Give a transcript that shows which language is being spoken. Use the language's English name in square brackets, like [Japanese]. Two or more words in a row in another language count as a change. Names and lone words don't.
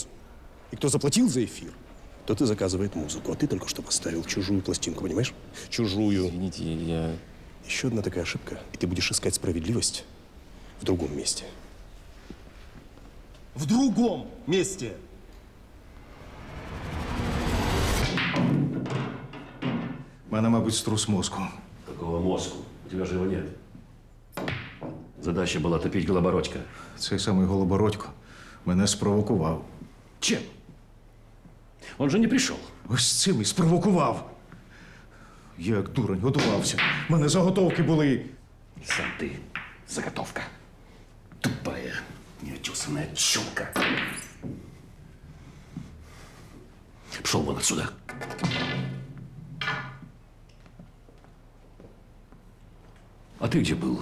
[Russian] И кто заплатил за эфир, тот и заказывает музыку. А ты только что поставил чужую пластинку, понимаешь? Чужую. Извините, я Еще одна такая ошибка, и ты будешь искать справедливость в другом месте. В другом месте. [Ukrainian] У мене, мабуть, струс мозку. [Russian] Какого мозку? У тебя же его нет. Задача була топить Голобородька. [Ukrainian] Цей самий Голобородько мене спровокував. [Russian] Чем? Он же не пришел. [Ukrainian] Ось цим і спровокував. Я, як дурень, готувався. У мене заготовки були. [Russian] Сам ты заготовка. Тупая, неотесанная челка. Пшел вон отсюда. А ты где был?